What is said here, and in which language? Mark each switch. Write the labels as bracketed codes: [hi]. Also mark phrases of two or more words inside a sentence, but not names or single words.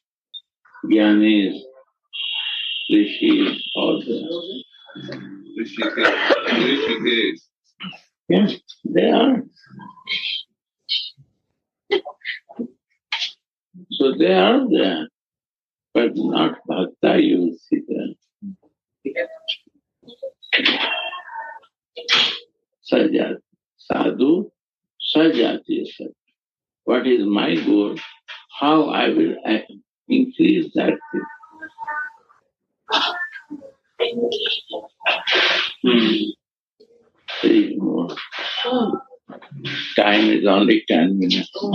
[en] Jnanis, rishis, all there. Rishikesh. Yes, they are. So they are there, but not bhakta, you will see there. [sa] सजाति, साधु, सजाति. [en] What is my goal? How I will increase that thing. Three more. Time is only 10 minutes.